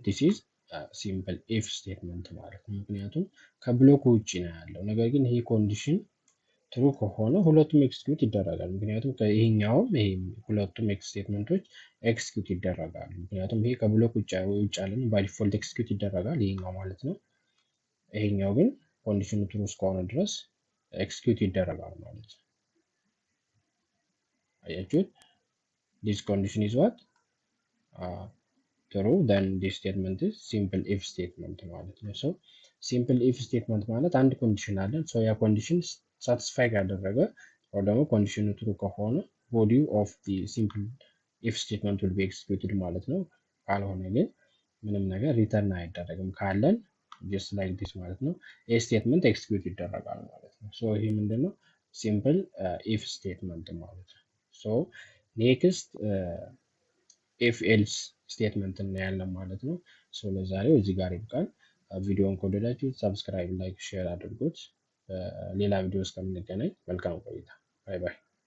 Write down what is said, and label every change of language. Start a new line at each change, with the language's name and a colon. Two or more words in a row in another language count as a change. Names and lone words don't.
English: this is simple if statement
Amharic: ማለት ነው። ምክንያቱም ከብሎክ ውጭ ነው ያለው። ነገር ግን ይሄ
English: condition true
Amharic: ከሆነ ሁለቱም ኤክስኪዩት ይደረጋል። ምክንያቱም ይሄኛውም ይሄ ሁለቱም ስቴትመንቶች ኤክስኪዩት ይደረጋሉ። ምክንያቱም ይሄ ከብሎክ ውጭ ያለ
English: by default
Amharic: ኤክስኪዩት ይደረጋል ይሄኛው ማለት ነው። ይሄኛው ግን ኮንዲሽኑ ትሩ እስከሆነ ድረስ ኤክስኪዩት ይደረጋል ማለት ነው። አያችሁት?
English: this condition is what true then this statement is simple if statement
Amharic: ማለት ነው።
English: ሶ simple if statement
Amharic: ማለት አንድ ኮንዲሽን አለን።
English: ሶ
Amharic: ያ
English: condition satisfy
Amharic: ካደረገ ወይ ደግሞ ኮንዲሽኑ ትሩ ከሆነ
English: body of the simple if statement will be executed
Amharic: ማለት ነው። ካልሆነ ግን ምንም ነገር ሪተርን አይደረግም። ካለን
English: just like this
Amharic: ማለት ነው። ይህ ስቴትመንት ኤክስኪዩት ይደረጋል ማለት ነው። ሶ ይሄ ምንድነው
English: simple if statement
Amharic: ማለት ነው።
English: so next if else statement
Amharic: እናያለን ማለት ነው። ሶ ለዛሬው እዚህ ጋር ይብቃል። ቪዲዮውን ከወደዳችሁ
English: subscribe, like, share
Amharic: አድርጉት። ሌላ ቪዲዮ እስከምንገናኝ መልካም ቆይታ።
English: bye bye።